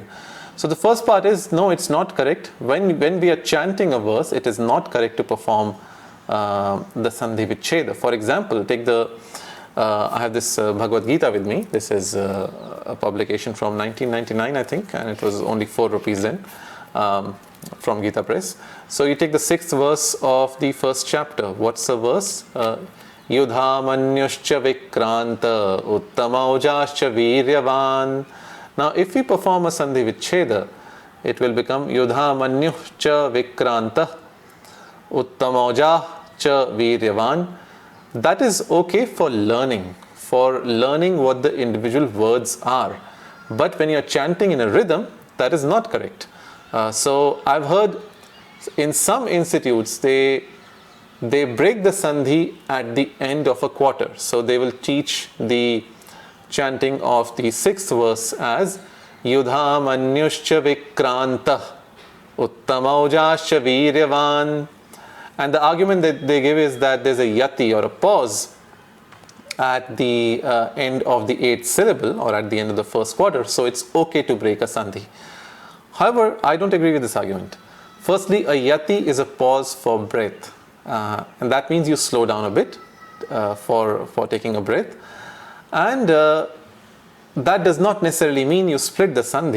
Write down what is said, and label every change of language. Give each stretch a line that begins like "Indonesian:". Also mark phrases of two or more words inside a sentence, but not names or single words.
English: So the first part is, no, it's not correct. When we are chanting a verse, it is not correct to perform the
Sanskrit: सन्धि विच्छेद.
English: For example, take I have this Bhagavad-Gītā with me. This is a publication from 1999, I think, and it was only 4 rupees then, from Gita Press. So you take the 6th verse of the 1st chapter. What's the verse?
Sanskrit: युधामन्युश्च विक्रान्त उत्तमौजाश्च वीर्यवान्.
English: Now if we perform a
Sanskrit: सन्धि विच्छेद,
English: it will become
Sanskrit: युधामन्युश्च विक्रान्त उत्तमौजाश्च वीर्यवान्.
English: That is okay for learning what the individual words are. But when you are chanting in a rhythm, that is not correct. So I've heard in some institutes they break the sandhi at the end of a quarter. So they will teach the chanting of the 6th verse as
Sanskrit: युधामन्युश्च विक्रान्त उत्तमौजाश्च वीर्यवान्.
English: And the argument that they give is that there's a yati or a pause at the end of the 8th syllable or at the end of the 1st quarter, so it's okay to break a sandhi. However, I don't agree with this argument. Firstly, a yati is a pause for breath, and that means you slow down a bit for taking a breath, and that does not necessarily mean you split the sandhi.